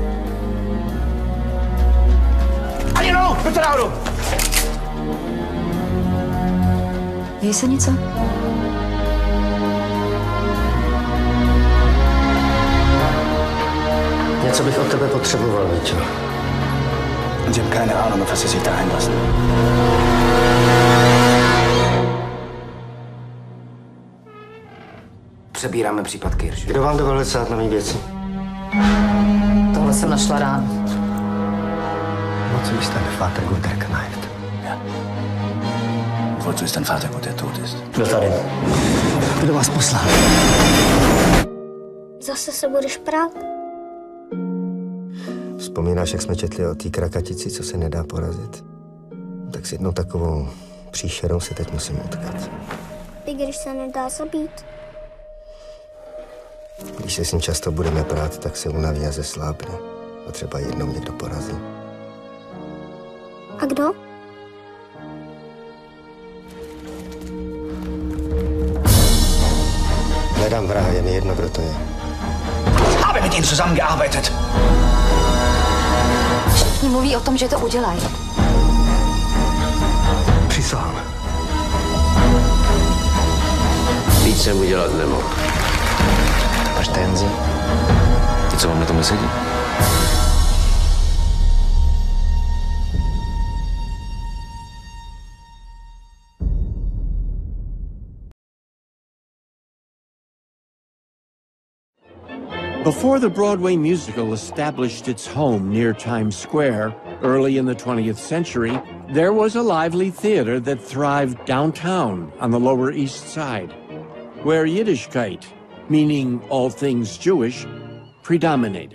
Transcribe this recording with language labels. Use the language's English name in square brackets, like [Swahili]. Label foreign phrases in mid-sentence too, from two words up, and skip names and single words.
[Czech] Ani no! Pojďte nahoru! Děje se něco? Něco bych od tebe potřeboval, Víčo. [German] Sie haben keine Ahnung, auf was Sie sich da einlassen. [Czech] Přebíráme případ Kirsch. Kdo vám dovolil sát na mý věci? Tohle jsem našla ráno. [German] Wozu ist dein Vater gut, der kneift? Ja. Wozu ist dein Vater gut, der tot ist? [Czech] Kdo tady? Kdo vás poslal? Zase se budeš prát? Vzpomínáš, jak jsme četli o té krakatici, co se nedá porazit? Tak s jednou takovou příšerou se teď musím utkat. I když se nedá zabít? Když se s ní často budeme prát, tak se unaví a zeslábne. A třeba jednou někdo porazí. A kdo? Hledám vraha, je mi jedno, kdo to je. [German] Habe mit ihnen zusammengearbeitet. [Czech] Všichni mluví o tom, že to udělají. Přísahám. Víc jsem udělat nemohl. Paštenzi. Ty co vám na tom nesedí? [English] Before the Broadway musical established its home near Times Square, early in the 20th century, there was a lively theater that thrived downtown on the Lower East Side, where Yiddishkeit, meaning all things Jewish, predominated.